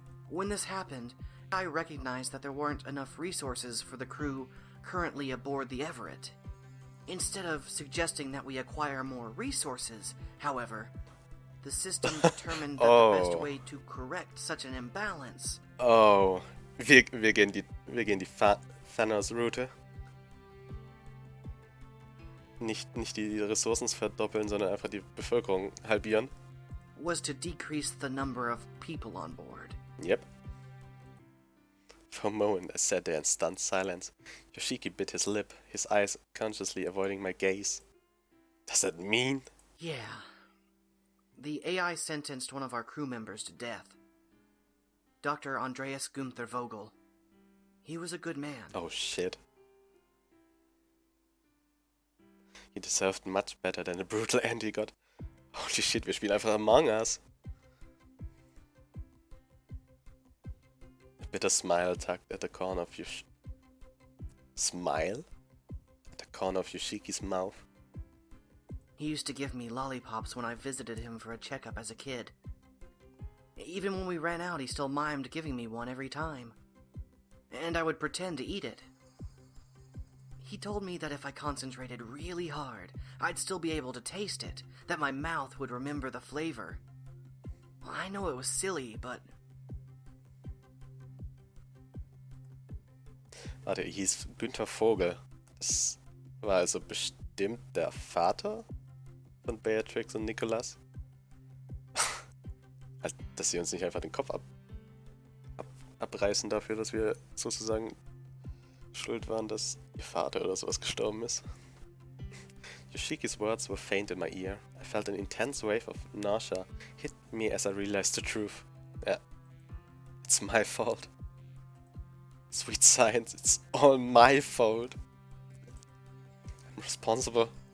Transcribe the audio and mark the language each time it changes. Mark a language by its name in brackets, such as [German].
[English] When this happened, I recognized that there weren't enough resources for the crew currently aboard the Everett. Instead of suggesting that we acquire more resources, however, the system determined that the best way to correct such an imbalance... [German] Oh, wir gehen die Thanos-Route. Nicht die Ressourcen verdoppeln, sondern einfach die Bevölkerung halbieren. [English] ...was to decrease the number of people on board. Yep. For a moment I sat there in stunned silence. Yoshiki bit his lip, his eyes consciously avoiding my gaze. Does that mean? Yeah. The AI sentenced one of our crew members to death. Dr. Andreas Gunther Vogel. He was a good man. Oh shit. He deserved much better than the brutal end he got. Holy shit, [German] wir spielen einfach Among Us. [English] A bitter smile tugged at the corner of Smile? At the corner of Yoshiki's mouth. He used to give me lollipops when I visited him for a checkup as a kid. Even when we ran out, he still mimed giving me one every time. And I would pretend to eat it. He told me that if I concentrated really hard, I'd still be able to taste it, that my mouth would remember the flavor. Well, I know it was silly, but... [German] Warte, er hieß Günther Vogel. Das war also bestimmt der Vater von Beatrix und Nicholas. Also, dass sie uns nicht einfach den Kopf abreißen dafür, dass wir sozusagen schuld waren, dass ihr Vater oder sowas gestorben ist. [English] Yoshiki's words were faint in my ear. I felt an intense wave of nausea hit me as I realized the truth. Yeah, it's my fault. Sweet science, it's all my fault. I'm responsible.